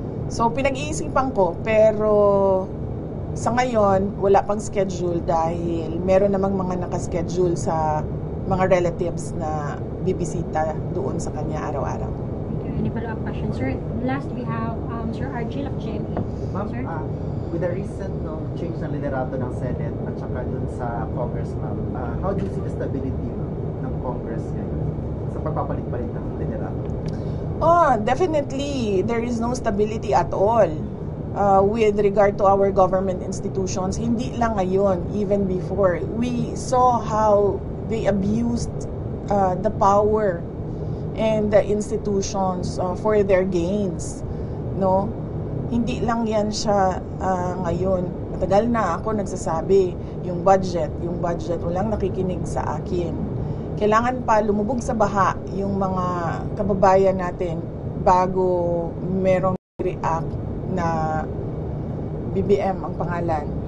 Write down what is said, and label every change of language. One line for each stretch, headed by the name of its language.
Filipino: So pinag-iisipan ko, pero sa ngayon wala pang schedule dahil meron namang mga nakaschedule sa mga relatives na bibisita doon sa kanya araw-araw.
English: Any follow-up question, sir? Last, we have Sir Archie of GMA. Ma'am, Sir? with the recent change
Filipino: ng liderato ng
English: Senate
Filipino: at saka dun sa
English: Congress, ma'am, how do you see the stability ng Congress
Filipino: ngayon sa pagpapalit-palit ng liderato?
English: Definitely, there is no stability at all with regard to our government institutions.
Filipino: Hindi lang ngayon,
English: even before. We saw how they abused the power and the institutions for their gains, no?
Filipino: Hindi lang yan siya ngayon. Matagal na ako nagsasabi, yung budget, walang nakikinig sa akin. Kailangan pa lumubog sa baha yung mga kababayan natin bago merong react na BBM ang pangalan.